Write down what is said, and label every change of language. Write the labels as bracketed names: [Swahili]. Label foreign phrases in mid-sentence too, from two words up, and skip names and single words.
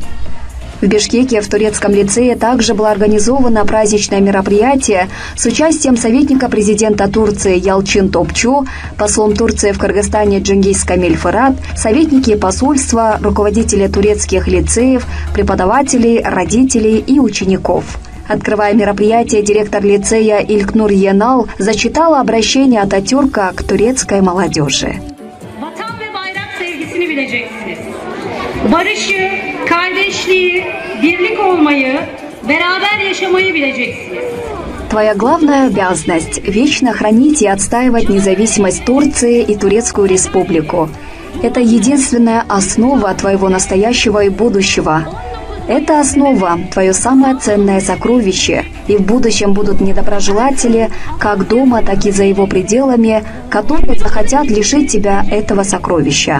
[Russian] В Бишкеке в турецком лицее также было организовано праздничное мероприятие с участием советника президента Турции Ялчин Топчу, послом Турции в Кыргызстане Джингиз Камиль Фырат, советники посольства, руководители турецких лицеев, преподавателей, родителей и учеников. Открывая мероприятие, директор лицея Илькнур Енал зачитала обращение Ататюрка к турецкой молодежи. [Turkish] Barışı, kardeşliği, birlik olmayı, beraber yaşamayı bileceksiniz. [Russian] Твоя главная обязанность – вечно хранить и отстаивать независимость Турции и Турецкую Республику. Это единственная основа твоего настоящего и будущего. Эта основа – твое самое ценное сокровище, и в будущем будут недоброжелатели, как дома, так и за его пределами, которые захотят лишить тебя этого сокровища.